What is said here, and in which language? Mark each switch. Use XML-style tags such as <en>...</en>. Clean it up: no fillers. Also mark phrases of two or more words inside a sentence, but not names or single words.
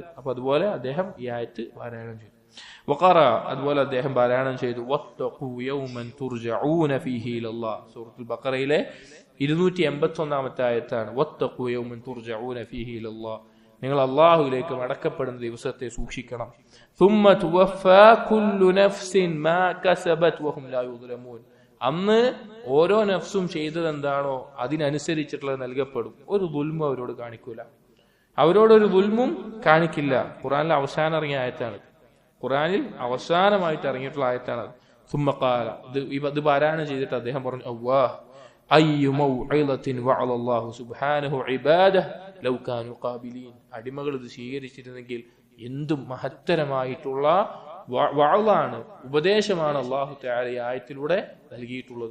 <ml>അപ്പൊ അതുപോലെ അദ്ദേഹം ഈ ആയത്ത് പാരായണം ചെയ്തു. വഖറ, അതുപോലെ അദ്ദേഹം പാരായണം ചെയ്തു</ml> <ar>واتقوا يوما ترجعون فيه إلى الله.</ar> <ml>സൂറത്തുൽ ബഖറയിലെ 281-ാമത്തെ ആയത്താണ്.</ml> <ar>واتقوا يوما ترجعون فيه إلى الله,</ar> <ml>നിങ്ങൾ അള്ളാഹുവിലേക്ക് മടക്കപ്പെടുന്ന ദിവസത്തെ സൂക്ഷിക്കണം.</ml> <ar>ثم توفى كل نفس ما كسبت وهم لا يظلمون.</ar> <ml>അന്ന് ഓരോ നഫ്സും ചെയ്തത് എന്താണോ അതിനനുസരിച്ചിട്ടുള്ളത് നൽകപ്പെടും. ഒരു ദുൽമും അവരോട് കാണിക്കൂല, അവരോടൊരു ദുൽമും കാണിക്കില്ല. ഖുർആനിൽ അവസാനം ഇറങ്ങിയ ആയത്താണ്, ഖുർആനിൽ അവസാനമായിട്ട് ഇറങ്ങിയിട്ടുള്ള ആയത്താണ്.</ml> <ar>ثم قال,</ar> <ml>ഇത് പാരായണം ചെയ്തിട്ട് അദ്ദേഹം പറഞ്ഞു,</ml> <ar>الله أي موعظة وعظ الله سبحانه عباده لو كانوا قابلين.</ar> <ml>അടിമകൾ ഇത് സ്വീകരിച്ചിരുന്നെങ്കിൽ എന്തും മഹത്തരമായിട്ടുള്ള വഅളാണ്, ഉപദേശമാണ്</ml> <ar>الله تعالى</ar> <ml>ഈ ആയത്തിലൂടെ നൽകിയിട്ടുള്ളത്.</ml>